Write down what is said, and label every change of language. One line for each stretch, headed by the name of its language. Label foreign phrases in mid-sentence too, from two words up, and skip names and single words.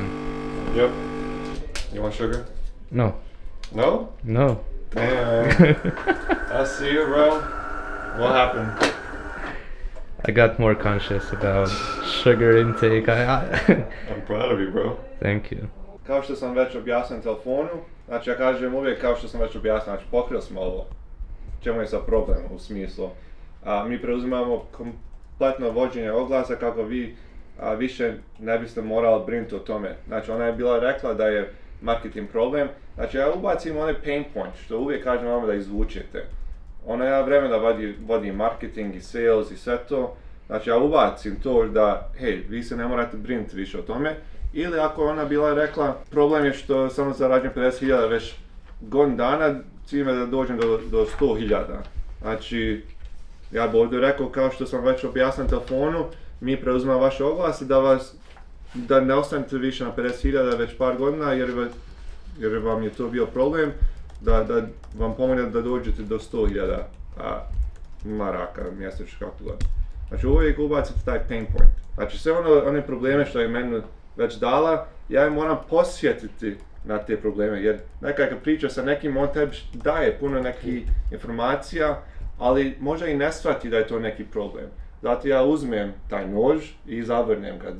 English: Yep. You want sugar? No. No? No. Damn. I see you, bro. What happened? I got more conscious about sugar intake. I'm proud of you, bro. Thank you.
Bosnian: Kao što sam već objasnio na telefonu, znači ja kažem uvijek kao što sam već objasnio, znači pokrili smo ovo. Čemu je sad problem u smislu? Mi preuzimamo kompletno vođenje oglasa kako vi više ne biste morali brinuti o tome. Znači ona je bila rekla da je marketing problem, znači ja ubacim onaj
English: pain point
Bosnian: što uvijek kažem vama da izvučete. Ona je vreme da vodi marketing i sales i sve to, znači ja ubacim to da hej, vi se ne morate brinuti više o tome. Ili ako ona bila rekla, problem je što samo zarađujem 50.000 već godinu dana, cilj je da dođem do 100.000. Znači, ja bih ovdje rekao, kao što sam već objasnio na telefonu, mi preuzimamo vaše oglase da ne ostanete više na 50.000 već par godina jer vam je to bio problem, da vam pomogne da dođete do 100.000 maraka mjesečno kako god. Znači uvijek ubacite taj
English: pain point.
Bosnian: Znači sve one probleme što je meni već dala, ja je moram posjetiti na te probleme, jer nekaj kad priča sa nekim, on tebi daje puno nekih informacija, ali možda i ne shvati da je to neki problem. Zato ja uzmem taj nož i zavrnem ga.